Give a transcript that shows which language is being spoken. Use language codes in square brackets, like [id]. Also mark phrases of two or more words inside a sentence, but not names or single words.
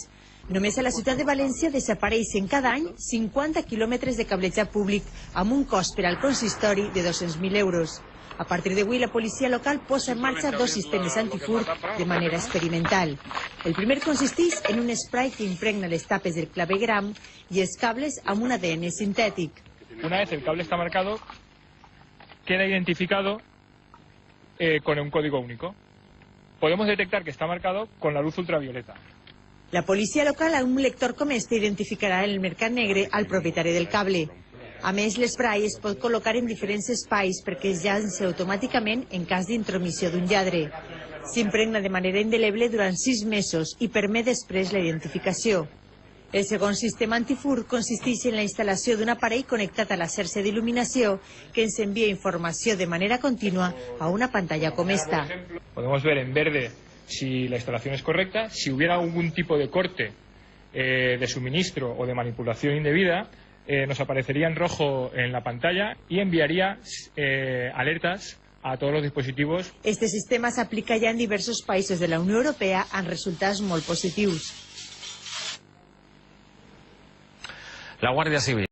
[ca] Només a la ciutat de València desapareixen cada any 50 quilòmetres de cablejat públic amb un cost per al consistori de 200.000 euros. A partir d'avui, la policia local posa en marxa dos sistemes antifurt de manera experimental. El primer consisteix en un spray que impregna les tapes del clavegueram i els cables amb un ADN sintètic. [es] Una vez el cable está marcado, queda identificado con un código único. Podemos detectar que está marcado con la luz ultravioleta. [ca] La policia local, amb un lector com este, identificarà en el mercat negre al propietari del cable. A més, l'esprai es pot col·locar en diferents espais perquè es llança automàticament en cas d'intromissió d'un lladre. S'impregna de manera indeleble durant 6 mesos i permet després la identificació. El segon sistema antifurt consisteix en la instal·lació d'un aparell connectat a la xarxa d'il·luminació que ens envia informació de manera contínua a una pantalla com esta. [es] Podemos ver en verde si la instalación es correcta. Si hubiera algún tipo de corte de suministro o de manipulación indebida, nos aparecería en rojo en la pantalla y enviaría alertas a todos los dispositivos. [ca] Este sistema s'aplica ja en diversos països de la Unió Europea amb resultats molt positius. La Guàrdia Civil